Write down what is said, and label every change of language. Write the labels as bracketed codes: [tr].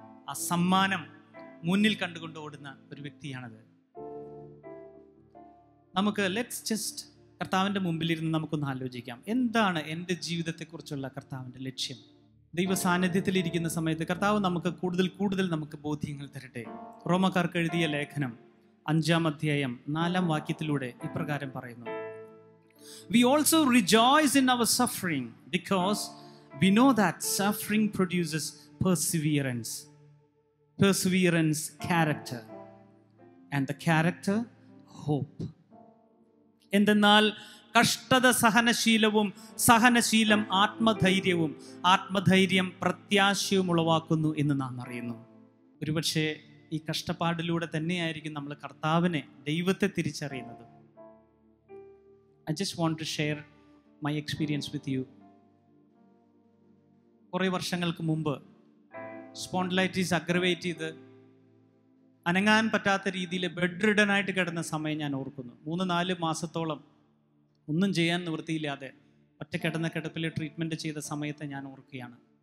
[ml] ആ സമ്മാനം മുന്നിൽ കണ്ടുകൊണ്ട് ഓടുന്ന ഒരു വ്യക്തിയാണത്. നമുക്ക് [en] let's just [ml] കർത്താവിൻ്റെ മുമ്പിലിരുന്ന് നമുക്കൊന്ന് ആലോചിക്കാം, എന്താണ് എൻ്റെ ജീവിതത്തെക്കുറിച്ചുള്ള കർത്താവിൻ്റെ ലക്ഷ്യം? ദൈവ സാന്നിധ്യത്തിലിരിക്കുന്ന സമയത്ത് കർത്താവ് നമുക്ക് കൂടുതൽ നമുക്ക് ബോധ്യങ്ങൾ തരട്ടെ. റോമക്കാർക്ക് എഴുതിയ ലേഖനം 5-ാം അധ്യായം 4-ാം വാക്യത്തിലൂടെ ഇപ്രകാരം പറയുന്നു: [en] We also rejoice in our suffering because we know that suffering produces perseverance. Perseverance, character. And the character, hope. [ml] എന്തെന്നാൽ കഷ്ടത സഹനശീലവും, സഹനശീലം ആത്മധൈര്യവും, ആത്മധൈര്യം പ്രത്യാശയും ഉളവാക്കുന്നു എന്ന് നാം അറിയുന്നു. ഒരുപക്ഷെ ഈ കഷ്ടപ്പാടിലൂടെ തന്നെയായിരിക്കും നമ്മൾ കർത്താവിനെ, ദൈവത്തെ തിരിച്ചറിയുന്നത്. [en] I just want to share my experience with you. [ml] കുറേ വർഷങ്ങൾക്ക് മുമ്പ് സ്പോണ്ടിലൈറ്റിസ് അഗ്രവേറ്റ് ചെയ്ത് അനങ്ങാൻ പറ്റാത്ത രീതിയിൽ ബെഡ് റിഡനായിട്ട് കിടന്ന സമയം ഞാൻ ഓർക്കുന്നു. 3-4 മാസത്തോളം ഒന്നും ചെയ്യാൻ നിവൃത്തിയില്ലാതെ ഒറ്റ കിടന്ന കിടപ്പിൽ ട്രീറ്റ്മെൻറ്റ് ചെയ്ത സമയത്ത് ഞാൻ ഓർക്കുകയാണ്.